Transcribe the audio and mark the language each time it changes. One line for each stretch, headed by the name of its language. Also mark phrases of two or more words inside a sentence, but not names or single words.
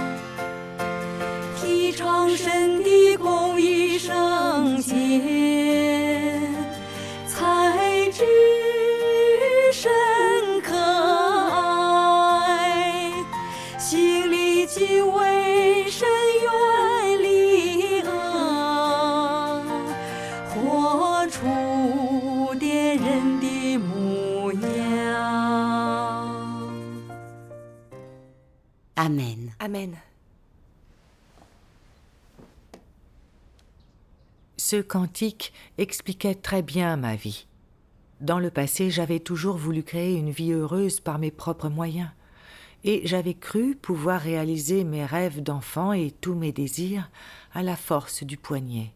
Chinese: 提倡神的公义圣洁，才知神可爱，心里敬畏神，远离恶，活出点人的模样。
French: Amen. Amen. Ce cantique expliquait très bien ma vie. Dans le passé, j'avais toujours voulu créer une vie heureuse par mes propres moyens, et j'avais cru pouvoir réaliser mes rêves d'enfant et tous mes désirs à la force du poignet.